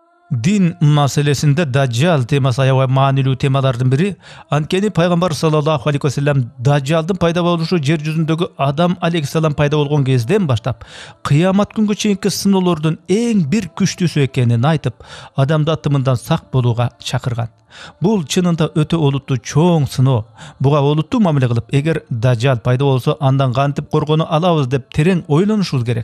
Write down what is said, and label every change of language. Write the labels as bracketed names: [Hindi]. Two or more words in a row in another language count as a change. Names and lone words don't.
[Kyrgyz] Дин маселесинде Дажжал темасы aябай маанилүү темалардын бири. Анткени пайгамбар [Arabic] صلى الله عليه وسلم [Kyrgyz] Дажжалдын пайда болушу жер жүзүндөгү Адам алейхиссалам пайда болгон кезден баштап кыямат күнгө чейинки сыноолордун эң бир күчтүүсү экенин айтып, адамды атымындан сак болууга чакырган. Бул чынында өтө олуттуу чоң сыноо. Буга олуттуу мамиле кылып, эгер Дажжал пайда болсо, андан кантип коргоно алабыз деп терең ойлонушубуз керек.